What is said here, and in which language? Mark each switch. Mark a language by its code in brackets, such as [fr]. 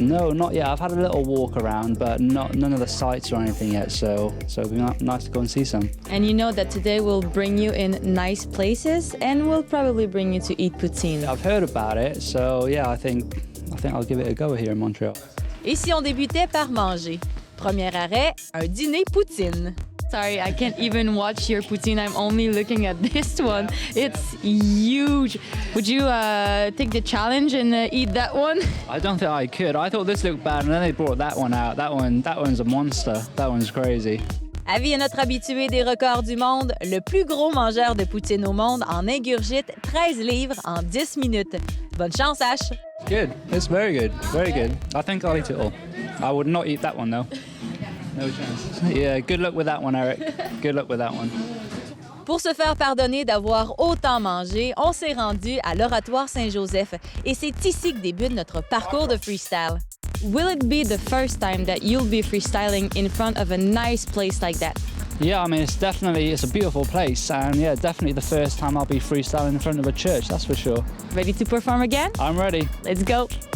[en] No, not yet. I've had a little walk around, but none of the sights or anything yet, so it'd be nice to go and see some. And you know that today we'll bring you in nice places and we'll probably bring you to eat poutine. I've heard about it, so yeah, I think I'll give it a go here in Montreal. [fr] Et si on débutait par manger? Premier arrêt, un dîner poutine. [en] Sorry, I can't even watch your poutine. I'm only looking at this one. It's huge. Would you take the challenge and eat that one? I don't think I could. I thought this looked bad, and then they brought that one out. That one's a monster. That one's crazy. [fr] Avis à notre habitué des records du monde, le plus gros mangeur de poutine au monde en ingurgite 13 livres en 10 minutes. Bonne chance, Ash! [en] Good. It's very good. Very good. I think I'll eat it all. I would not eat that one, though. No chance. Yeah, good luck with that one, Eric. Good luck with that one. [fr] Pour se faire pardonner d'avoir autant mangé, on s'est rendu à l'Oratoire Saint-Joseph et c'est ici que débute notre parcours de freestyle. [en] Will it be the first time that you'll be freestyling in front of a nice place like that? Yeah, I mean, it's a beautiful place, and yeah, definitely the first time I'll be freestyling in front of a church, that's for sure. Ready to perform again? I'm ready. Let's go.